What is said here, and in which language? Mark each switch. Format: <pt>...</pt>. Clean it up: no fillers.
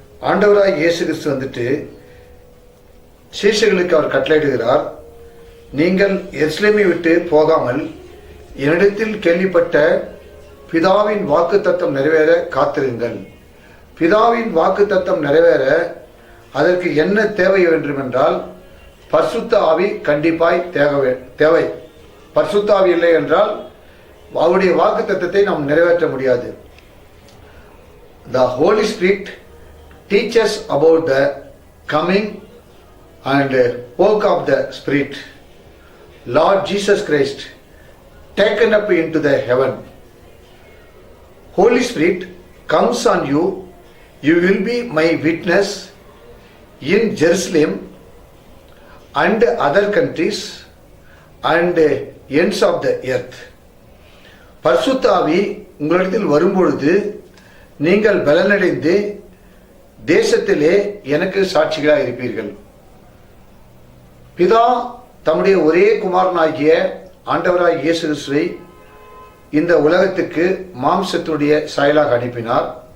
<ta>ஆண்டவராய் இயேசு கிறிஸ்து வந்துட்டு சீஷர்களுக்கு அவர் கட்டளையிடுகிறார், நீங்கள் எருசலேமை விட்டு போகாமல் என்னிடத்தில் கேள்விப்பட்ட பிதாவின் வாக்குத்தத்தம் நிறைவேற காத்திருங்கள். பிதாவின் வாக்குத்தத்தம் நிறைவேற அதற்கு என்ன தேவை வேண்டுமென்றால் பரிசுத்த ஆவி கண்டிப்பாய் தேவை. பரிசுத்த ஆவி இல்லை என்றால் அவருடைய வாக்குத்தத்தத்தை நாம் நிறைவேற்ற முடியாது.</ta> <en>The Holy Spirit teaches about the coming and work of the Spirit. Lord Jesus Christ taken up into the heaven. Holy Spirit comes on you. You will be my witness in Jerusalem and other countries and ends of the earth.</en> <ta>பரிசுத்த ஆவி உங்களிடத்தில் வரும்பொழுது நீங்கள் பலனடைந்து தேசத்திலே எனக்கு சாட்சிகளாக இருப்பீர்கள். பிதா தம்முடைய ஒரே குமாரனாகிய ஆண்டவராய் இயேசு கிறிஸ்துவை இந்த உலகத்துக்கு மாம்சத்துடைய சாயலாக அனுப்பினார்.</ta>